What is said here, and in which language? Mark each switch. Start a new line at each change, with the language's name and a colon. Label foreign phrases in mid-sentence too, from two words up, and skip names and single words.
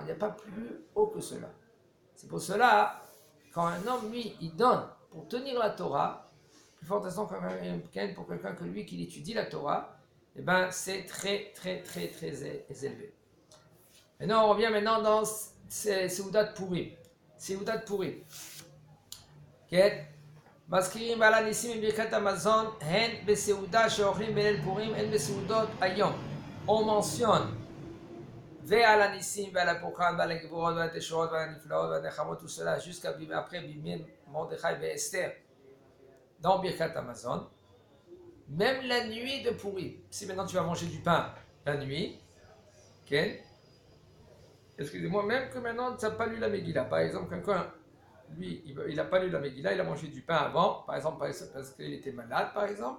French: Il n'y a pas plus haut que cela. C'est pour cela, quand un homme, lui, il donne pour tenir la Torah, plus fort pour quelqu'un que lui qui étudie la Torah, eh ben, c'est très, très, très, très élevé. Maintenant, on revient maintenant dans Seudat Purim. Seudat Purim.
Hebrew: מזכירים בעל הניסים בברכת המזון, הן בסעודה שאוכלים בליל פורים, הן בסעודות היום.
French: On mentionne
Hebrew: ועל הניסים ועל הפורקן ועל הגבורות ועל התשועות ועל הנפלאות ועל הנחמות
French: tout cela jusqu'à après Bimin, Mordechai et Esther dans Birkat Hamazon. Même la nuit de Purim. Si maintenant tu vas manger du pain la nuit, excusez-moi, même que maintenant tu n'as pas lu la Megillah. Par exemple, quelqu'un, lui, il n'a pas lu la Megillah, il a mangé du pain avant, par exemple, parce qu'il était malade, par exemple.